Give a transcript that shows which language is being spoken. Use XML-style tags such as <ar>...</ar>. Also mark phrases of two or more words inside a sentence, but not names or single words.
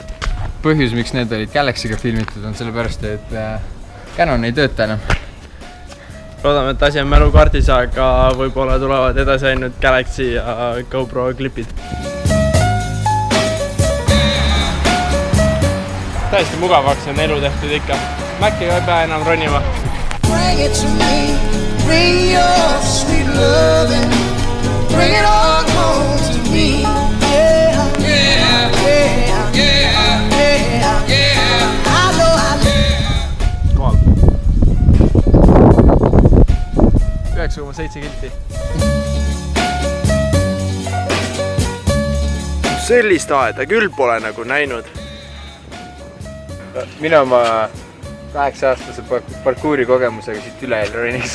<et>Põhjus, miks need olid Galaxy'ga filmitud, on sellepärast, et Canon ei tööta enam. Loodame, et asi on mälukaardis, aga võib-olla tulevad edasi ainult Galaxy ja GoPro klipid. Täiesti mugavaks on elu tehtud ikka. Maciga ei pea enam ronima.</et> <en>Bring it to me, bring your sweet loving, bring it all home to me. Yeah, yeah, yeah, yeah, yeah, yeah. I know I</en> <et>Kohal. 9,7 kilti. Sellist aeda küll pole nagu näinud. Mina oma 8-aastase parkuuri kogemusega siit üle ei roniks.</et>